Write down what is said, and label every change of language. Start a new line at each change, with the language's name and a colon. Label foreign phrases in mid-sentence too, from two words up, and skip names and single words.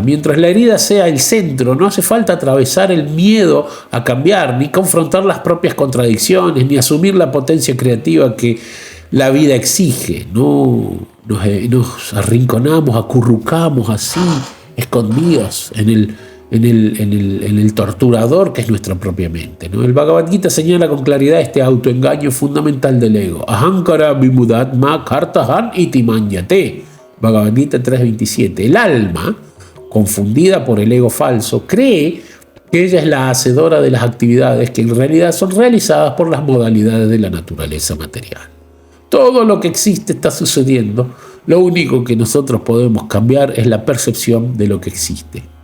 Spanish: Mientras la herida sea el centro, no hace falta atravesar el miedo a cambiar, ni confrontar las propias contradicciones, ni asumir la potencia creativa que la vida exige. No nos arrinconamos, acurrucamos así, escondidos en el torturador que es nuestra propia mente, ¿no? El Bhagavad Gita señala con claridad este autoengaño fundamental del ego.
Sanskrit: Ahankara vimudatma kartahan iti manyate.
Spanish: Bhagavad Gita 3.27. El alma, confundida por el ego falso, cree que ella es la hacedora de las actividades que en realidad son realizadas por las modalidades de la naturaleza material. Todo lo que existe está sucediendo. Lo único que nosotros podemos cambiar es la percepción de lo que existe.